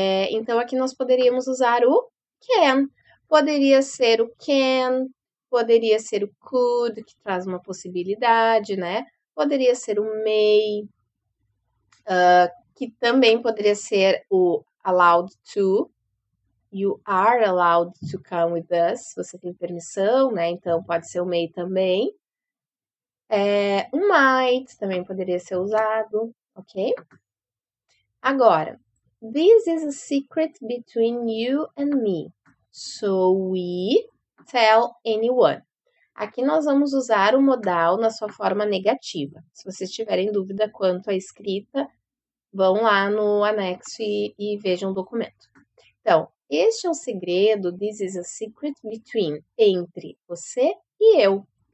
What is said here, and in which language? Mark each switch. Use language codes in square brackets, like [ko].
[pt] Então, aqui nós poderíamos usar o can. Poderia ser o can Poderia ser o could, que traz uma possibilidade, né? Poderia ser o may, que também poderia ser o allowed to. [en] You are allowed to come with us. [pt] Você tem permissão, né? Então pode ser o may também. O might também poderia ser usado, ok? [en] Agora, this is a secret between you and me, so we tell anyone. [pt] Aqui nós vamos usar o modal na sua forma negativa. Se vocês tiverem dúvida quanto à escrita, vão lá no anexo e vejam o documento. Então, este é um segredo, [en] this is a secret between, [pt] entre você e eu.